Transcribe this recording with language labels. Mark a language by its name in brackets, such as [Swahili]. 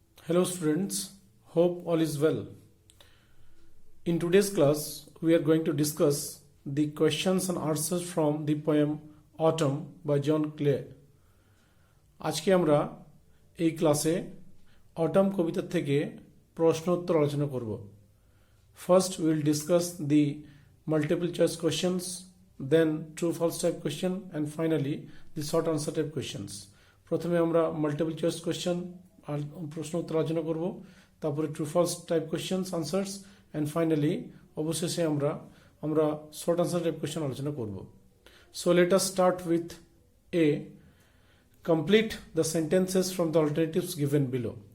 [English] Hello students, hope all is well. In today's class, we are going to discuss the questions and answers from the poem Autumn by John Clare. [Bangla] আজকে আমরা এই ক্লাসে autumn কবিতা থেকে প্রশ্ন উত্তর আলোচনা করব। [English] First we will discuss the multiple choice questions, then true false type question and finally the short answer type questions. [Bangla] প্রথমে আমরা মাল্টিপল চয়েস কোয়েশ্চেন প্রশ্ন উত্তর আলোচনা করব, তারপরে [English] true false type questions answers and finally [Bangla] অবশেষে আমরা শর্ট আনসার টাইপ কোয়েশ্চেন আলোচনা করব। [English] So let us start with A complete the sentences from the alternatives given below.